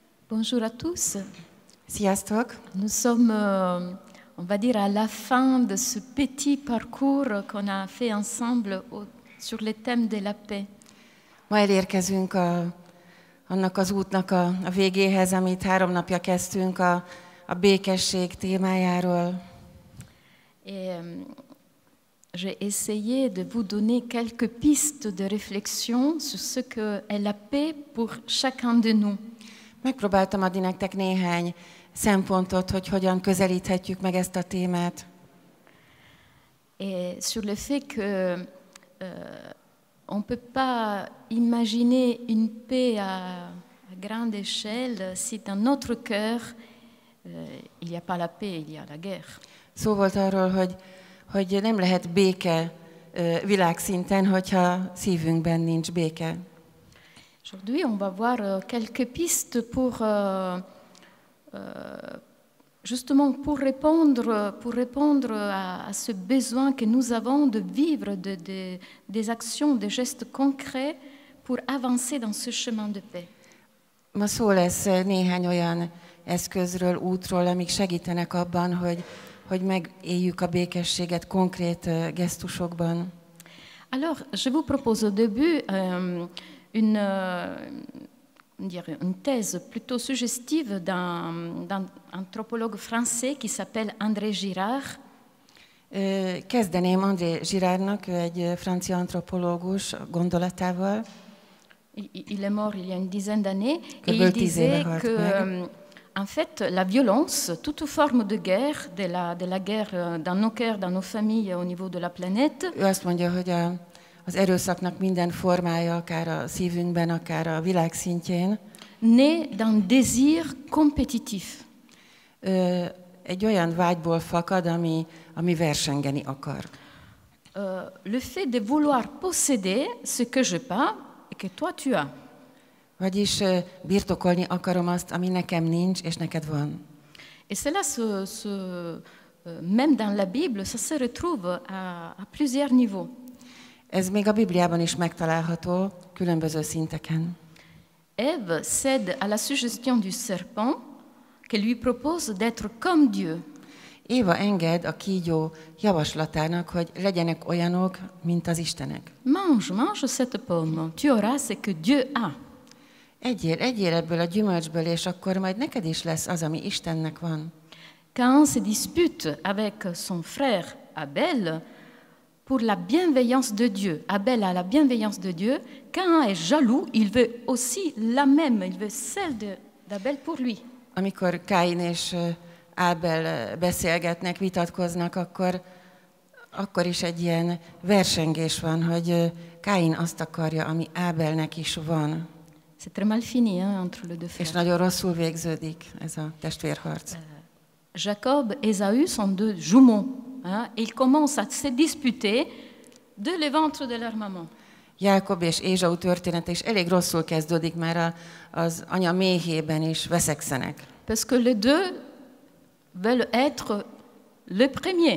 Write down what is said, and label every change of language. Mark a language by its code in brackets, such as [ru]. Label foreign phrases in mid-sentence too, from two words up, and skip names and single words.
[fr] Bonjour à tous. [hu] Sziasztok! [fr] Nous sommes, on va dire, à la fin de ce petit parcours qu'on a fait ensemble sur les thèmes de la paix. [hu] Ma elérkezünk annak az útnak a végéhez, amit 3 napja kezdtünk a békesség témájáról. [fr] Et j'ai essayé de vous donner quelques pistes de réflexion sur ce qu'est la paix pour chacun de nous. [hu] Megpróbáltam adni nektek néhány szempontot, hogy hogyan közelíthetjük meg ezt a témát. [fr] Et sur le fait que on ne peut pas imaginer une paix à grande échelle si dans notre cœur il n'y a pas la paix, il y a la guerre. [hu] Szó volt arról, hogy nem lehet béke világszinten, hogyha szívünkben nincs béke. [fr] Aujourd'hui, on va voir quelques pistes pour justement pour répondre à ce besoin que nous avons de vivre des actions, des gestes concrets pour avancer dans ce chemin de paix. [hu] Ma szó lesz néhány olyan eszközről, útról, amik segítenek abban, hogy megéljük a békességet konkrét gesztusokban. [fr] Alors, je vous propose au début une thèse plutôt suggestive d'un anthropologue français qui s'appelle André Girard. [hu] Kezdeném André Girardnak, ő egy francia antropológus gondolatával. [fr] Il est mort il y a une dizaine d'années et il disait que en fait la violence, toute forme de guerre, de la guerre dans nos cœurs, dans nos familles, au niveau de la planète. [hu] Ő azt mondja, hogy az erőszaknak minden formája, akár a szívünkben, akár a világ szintjén, [fr] naît d'un désir compétitif. [hu] Egy olyan vágyból fakad, ami versengeni akar. [fr] Le fait de vouloir posséder ce que je n'ai pas et que toi tu as. [hu] Vagyis birtokolni akarom azt, ami nekem nincs, és neked van. [fr] Et cela même dans la Bible, ça se retrouve à plusieurs niveaux. [hu] Ez még a Bibliában is megtalálható különböző szinteken. [fr] Ève cède à la suggestion du serpent qui lui propose d'être comme Dieu. [hu] Éva enged a kígyó javaslatának, hogy legyenek olyanok, mint az istenek. [fr] Mange cette pomme, tu auras ce que Dieu a. [hu] Egyél ebből a gyümölcsből, és akkor majd neked is lesz az, ami Istennek van. [fr] Caïn se dispute avec son frère Abel pour la bienveillance de Dieu. Abel a la bienveillance de Dieu. Caïn est jaloux, il veut aussi la même, il veut celle d'Abel pour lui. [hu] Amikor Káin és Ábel beszélgetnek, vitatkoznak, akkor is egy ilyen versengés van, hogy Káin azt akarja, ami Ábelnek is van. [fr] C'est très mal fini entre les deux frères. [hu] És nagyon rosszul végződik ez a testvérharc. [fr] Jacob et Ésaü sont deux jumeaux. Ils commencent à se disputer de le ventre de leur maman. [hu] Jákob és Ézsau története is elég rosszul kezdődik, mert az anya méhében is veszekszenek. [fr] Parce que les deux veulent être le premier.